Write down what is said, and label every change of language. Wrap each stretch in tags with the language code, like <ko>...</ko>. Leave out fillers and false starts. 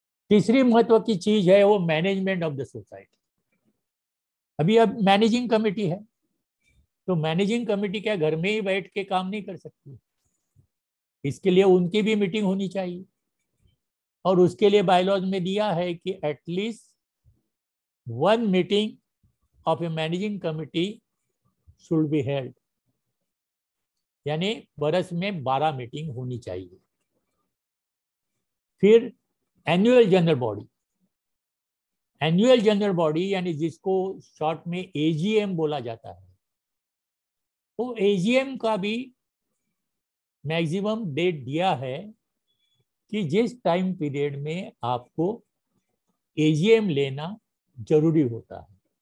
<hi>तीसरी महत्व की चीज है वो मैनेजमेंट ऑफ द सोसाइटी। अभी अब मैनेजिंग कमेटी है, तो मैनेजिंग कमेटी क्या घर में ही बैठ के काम नहीं कर सकती, इसके लिए उनकी भी मीटिंग होनी चाहिए। और उसके लिए बायलॉज में दिया है कि at least</hi> <en>one meeting of a managing committee should be held,</en> <hi>यानी बरस में 12 मीटिंग होनी चाहिए। फिर annual general body, annual general body यानी जिसको शॉर्ट में एजीएम बोला जाता है, वो एजीएम का भी मैक्सिमम डेट दिया है कि जिस टाइम पीरियड में आपको एजीएम लेना जरूरी होता है।</hi>